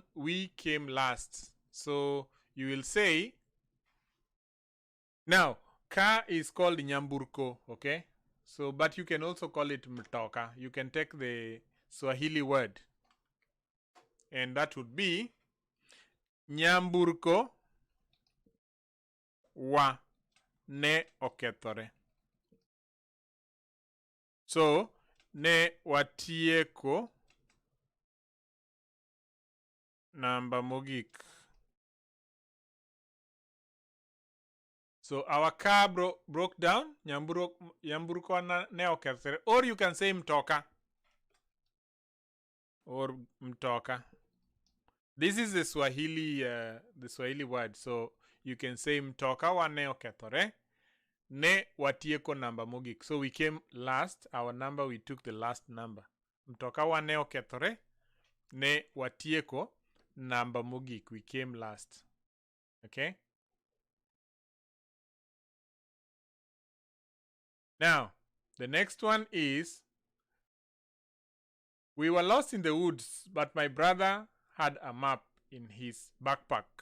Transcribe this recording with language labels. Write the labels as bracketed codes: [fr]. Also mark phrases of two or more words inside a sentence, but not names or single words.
[en] We came last. So you will say, now, car is called Nyamburko, okay? So, but you can also call it mtoka. You can take the Swahili word, and that would be [luo] Nyamburko wa ne okethore. So, ne watieko namba mogik. [en] So our car broke down. [luo] Nyamburko ne okethore. [en] Or you can say mtoka. Or mtoka. This is the Swahili word. So you can say [luo] mtoka wa ne okethore. Ne watieko namba mogik. [en] So we came last. Our number, we took the last number. [luo] Mtoka wa ne okethore. Ne watieko namba mogik. [en] We came last. Okay? Now, the next one is, we were lost in the woods, but my brother had a map in his backpack.